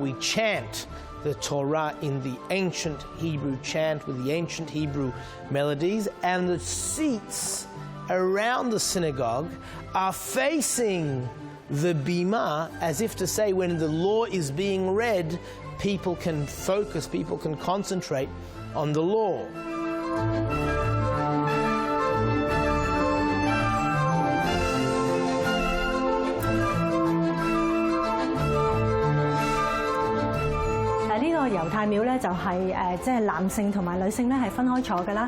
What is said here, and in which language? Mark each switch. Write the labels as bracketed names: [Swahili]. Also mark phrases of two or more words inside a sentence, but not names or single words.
[English] We chant the Torah in the ancient Hebrew chant with the ancient Hebrew melodies, and the seats around the synagogue are facing the bima, as if to say, when the law is being read, people can focus, people can concentrate on the law. [Cantonese] 呢個猶太廟咧就係即係男性同埋女性咧係分開坐㗎啦。